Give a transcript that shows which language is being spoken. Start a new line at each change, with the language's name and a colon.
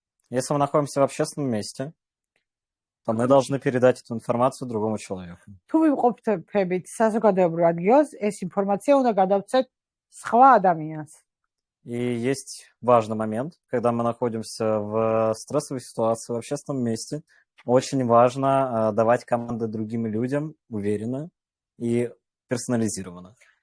Russian: Если мы находимся в общественном месте, то мы должны передать эту информацию другому человеку.
Georgian: თუ ვიმყოფებით საზოგადოებრივ ადგილას, ეს ინფორმაცია უნდა გადავცეთ სხვა ადამიანს.
Russian: И есть важный момент, когда мы находимся в стрессовой ситуации, в общественном месте. Очень важно давать команды другим людям уверенно и персонализированно.